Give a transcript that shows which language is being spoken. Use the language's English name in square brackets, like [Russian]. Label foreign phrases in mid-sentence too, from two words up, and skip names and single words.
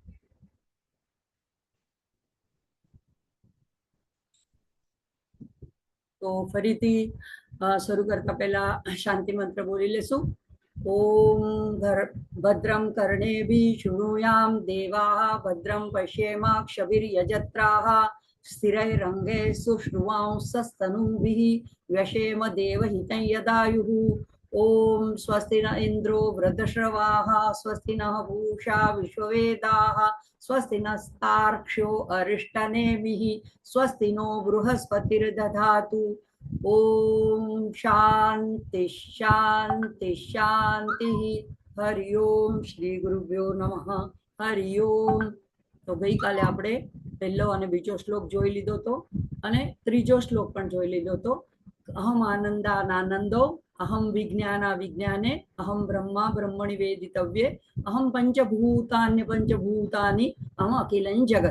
[Gujarati] તો ફરીથી શરૂ કરતા પહેલા શાંતિ મંત્ર બોલી લેશું. [Sanskrit] ઓમ ભદ્રમ કર્ણેભિ શૃણુયામ દેવાઃ ભદ્રમ પશ્યેમાક્ષભિર્યજત્રાઃ સ્થિરૈરંગે સુશ્રુવાંસस्तनूभिः व्यशेम देवहितं यदायुः. ओम स्वस्ति न इंद्रो वृद्धश्रवाः स्वस्ति नः पूषा विश्ववेदाः स्वस्ति नस्तार्क्ष्यो अरिष्टनेमिः स्वस्ति नो बृहस्पतिर्दधातु. ओम शांति शांति शांति. हरि ओम. श्री गुरुभ्यो नमः. हरि ओम. [Gujarati] તો ગઈકાલે આપણે પહેલો અને બીજો શ્લોક જોઈ લીધો હતો, અને ત્રીજો શ્લોક પણ જોઈ લીધો હતો. [Sanskrit] અહમ આનંદાનંદો અહમ વિજ્ઞાના વિજ્ઞાને અહમ બ્રહ્મા બ્રહ્મણિ વેદિતવ્યે અહમ પંચભૂતાન્ય પંચભૂતાની અહમ અખિલં જગત.